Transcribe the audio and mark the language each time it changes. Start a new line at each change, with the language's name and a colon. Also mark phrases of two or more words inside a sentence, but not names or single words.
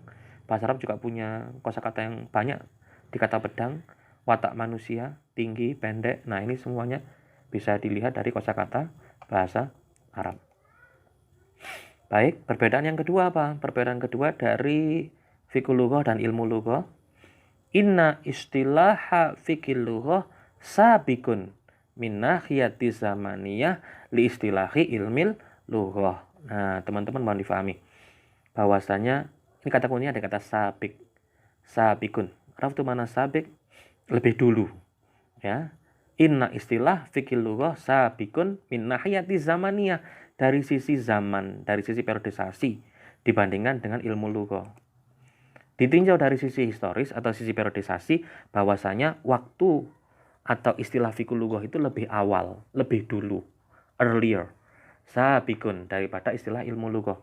Indonesian: Bahasa Arab juga punya kosakata yang banyak di kata pedang. Watak manusia, tinggi, pendek. Nah, ini semuanya bisa dilihat dari kosakata bahasa Arab. Baik, perbedaan yang kedua apa? Perbedaan kedua dari
Arabic: فقه اللغة
Indonesian: dan
Arabic: علم اللغة. إن اصطلاح فقه اللغة سابق من ناحية زمانية لاصطلاح علم اللغة.
Indonesian: Nah, teman-teman mohon difahami bahwasanya ini kata kuncinya ada kata sabik. Sabikun. Araf itu mana sabik? Lebih dulu.
Arabic: Ya. إن اصطلاح فقه اللغة سابق من ناحية زمانية,
Indonesian: dari sisi zaman, dari sisi periodisasi dibandingkan dengan
Arabic: علم اللغة.
Indonesian: Ditinjau dari sisi historis atau sisi periodisasi bahwasanya waktu atau istilah
Arabic: فقه اللغة
Indonesian: itu lebih awal, lebih dulu, earlier, sabikun daripada istilah
Arabic: علم اللغة.